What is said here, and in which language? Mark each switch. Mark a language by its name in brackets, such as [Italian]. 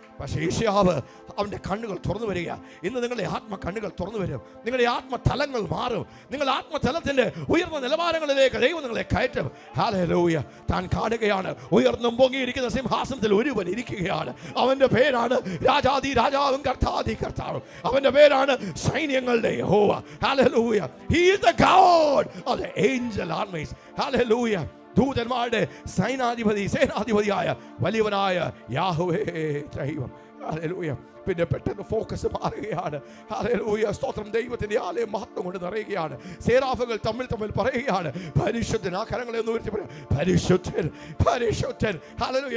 [Malayalam] പക്ഷേ യേശയ്യാവ് അവൻ്റെ കണ്ണുകൾ തുറന്നു വരിക. ഇന്ന് നിങ്ങളുടെ ആത്മ കണ്ണുകൾ തുറന്നു വരും. നിങ്ങളുടെ ആത്മതലങ്ങൾ മാറും. നിങ്ങളുടെ ആത്മതലത്തിൻ്റെ ഉയർന്ന നിലവാരങ്ങളിലേക്ക് ദൈവം നിങ്ങളെ കയറ്റും. ഹല്ലേലൂയ. താൻ കാണുകയാണ് ഉയർന്നും പൊങ്ങിയിരിക്കുന്ന സിംഹാസനത്തിൽ ഒരുവൻ ഇരിക്കുകയാണ്. അവൻ്റെ പേരാണ് രാജാദി രാജാവും കർത്താദി കർത്താവും. അവൻ്റെ പേരാണ് സൈന്യങ്ങളുടെ യഹോവ. Hallelujah. [English] He is the God of the angel armies. [Malayalam] Hallelujah. ദൂതന്മാരുടെ സേനാധിപതിയായ വലിയവനായ യാഹോവേ ദൈവം. ഹല്ലേലൂയ. പിന്നെ പെട്ടെന്ന് ഫോക്കസ് മാറുകയാണ്. ഹല്ലേലൂയ. സ്തോത്രം. ദൈവത്തിന്റെ ആലയം മഹത്വം കൊണ്ട് നിറയുകയാണ്. സേരാഫുകൾ തമ്മിൽ പറയുകയാണ് പരിശുദ്ധൻ. ആ കരങ്ങളെ ഒന്ന് ഉയർത്തി പറയാം, പരിശുദ്ധൻ പരിശുദ്ധൻ. ഹല്ലേലൂയ.